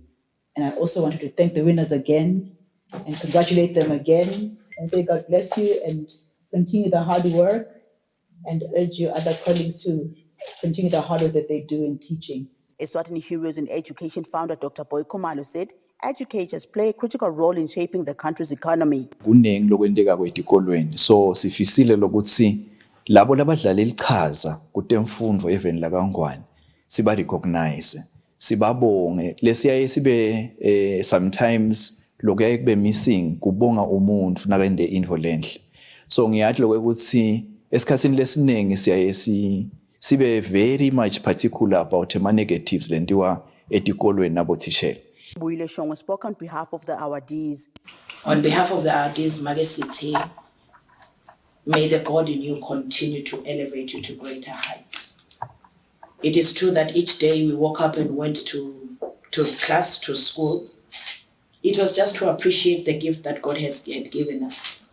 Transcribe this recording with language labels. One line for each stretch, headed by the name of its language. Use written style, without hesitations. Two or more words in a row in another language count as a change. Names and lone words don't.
English: And I also wanted to thank the winners again and congratulate them again and say God bless you and continue the hard work, and urge your other colleagues to continue the hard work that they do in teaching. Eswatini Heroes in Education founder Dr. Boy Khumalo said educators play a critical role in shaping the country's economy.
Swati: Kuningi lokwenteka kwetikolweni, so sifisile lokuthi labo labadlalela iqhaza kutemfundo even lakangwane siba recognize, sibabonge. Lesiyaye sibe sometimes lokuyaye kube missing kubonga umuntu nakende into lenhle. So ngiyathi lokuthi esikhatsini lesiningi siyaye sibe
English: very much particular about negatives
Swati: lentiwa etikolweni nabothishela.
English: Buile Shongwe spoke on behalf of the awardees. On behalf of the awardees, Mage City, may the God in you continue to elevate you to greater heights. It is true that each day we woke up and went to class, to school. It was just to appreciate the gift that God had given us.